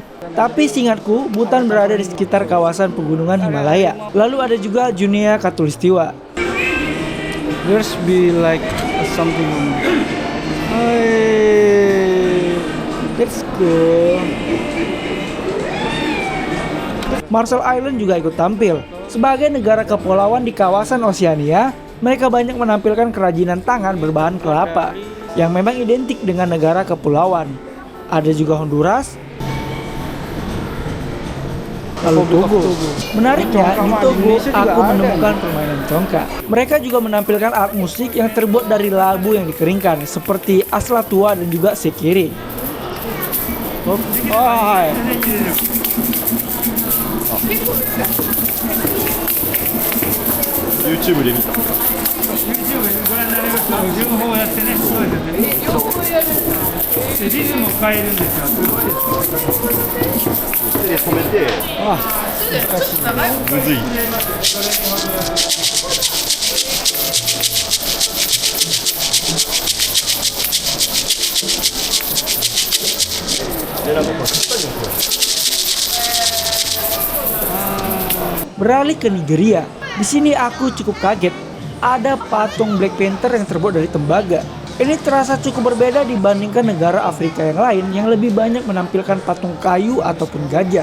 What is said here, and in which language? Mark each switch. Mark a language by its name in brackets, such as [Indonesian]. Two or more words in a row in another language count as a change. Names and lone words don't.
[Indonesian] Tapi seingatku, Bhutan berada di sekitar kawasan pegunungan Himalaya. Lalu ada juga Junia Khatulistiwa. [English] There's be like something. Hey, that's cool. [Indonesian] Marshall Island juga ikut tampil. Sebagai negara kepulauan di kawasan Oseania, mereka banyak menampilkan kerajinan tangan berbahan kelapa yang memang identik dengan negara kepulauan. Ada juga Honduras, lalu Togo. Menariknya, di Togo aku menemukan permainan congkak. Mereka juga menampilkan alat musik yang terbuat dari labu yang dikeringkan, seperti asla tua dan juga sekiri. [Japanese] YouTube で見た。 YouTube でご覧になりました。両方やってね、すごいですね。両方やるでリズムを変えるんですよ。すごいです。手で止めて、むずい。で、なんかこれ買ったりもする。 [Indonesian] Beralih ke Nigeria. Di sini aku cukup kaget. Ada patung Black Panther yang terbuat dari tembaga. Ini terasa cukup berbeda dibandingkan negara Afrika yang lain yang lebih banyak menampilkan patung kayu ataupun gajah.